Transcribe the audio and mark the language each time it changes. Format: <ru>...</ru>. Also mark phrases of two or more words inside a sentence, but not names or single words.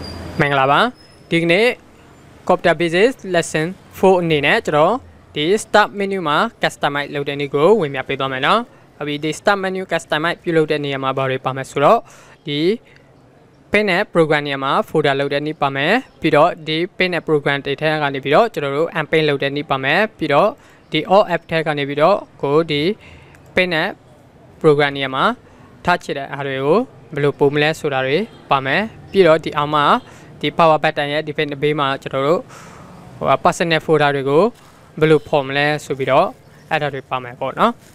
<my>မင်္ဂလာပါဒီကနေ့</my> <en>computer basics lesson 4</en> <my>အနေနဲ့ကျွန်တော်ဒီ</my> <en>start menu</en> <my>မှာ customize လုပ်တဲ့နည်းကိုဝင်ပြပေးသွားမယ်နော်။ဒီ</my> <en>start menu customize</en> <my>ပြု လုပ်တဲ့နေရာမှာဘာတွေပါမယ်ဆိုတော့ဒီ pen နဲ့ program နေရာမှာ folder လုပ်တဲ့နည်းပါမယ်ပြီးတော့ဒီ pen နဲ့ program တွေထဲကနေပြီးတော့ကျွန်တော်တို့ unpin လုပ်တဲ့နည်းပါမယ်ပြီးတော့ဒီ</my> <en>all app</en> <my>ထဲကနေပြီးတော့ကိုဒီ pen နဲ့ program နေရာမှာထားချတဲ့အားတွေကိုဘယ်လိုပုံမလဲဆိုတာတွေပါမယ်ပြီးတော့ဒီအောက်မှာဒီ</my> <en>power button</en> <my>ရဲ့ define ဘေးမှာကျွန်တော်တို့</my> <en>personal folder</en> <my>တွေကိုဘယ်လိုဖော်မလဲဆိုပြီးတော့အဲ့ဒါတွေပါမယ်ပေါ့နော်</my>